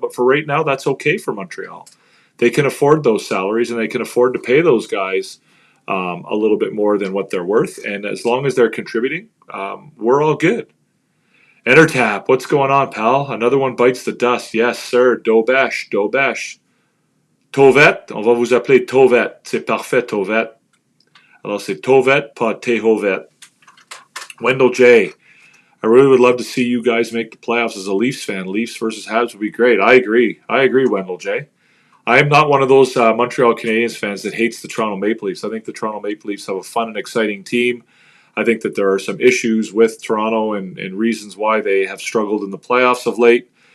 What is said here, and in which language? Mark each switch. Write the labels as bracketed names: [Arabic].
[English] But for right now, that's okay for Montreal. They can afford those salaries, and they can afford to pay those guys a little bit more than what they're worth. And as long as they're contributing, we're all good. Entertap, what's going on, pal? Another one bites the dust. Yes, sir. Dobesh. [French] Tovet, on va vous appeler Tovet. C'est parfait, Tovet. Alors, c'est Tovet, pas Tehovet. [English] Wendell J. I really would love to see you guys make the playoffs as a Leafs fan. Leafs versus Habs would be great. I agree, Wendell J. I am not one of those Montreal Canadiens fans that hates the Toronto Maple Leafs. I think the Toronto Maple Leafs have a fun and exciting team. I think that there are some issues with Toronto and reasons why they have struggled in the playoffs of late.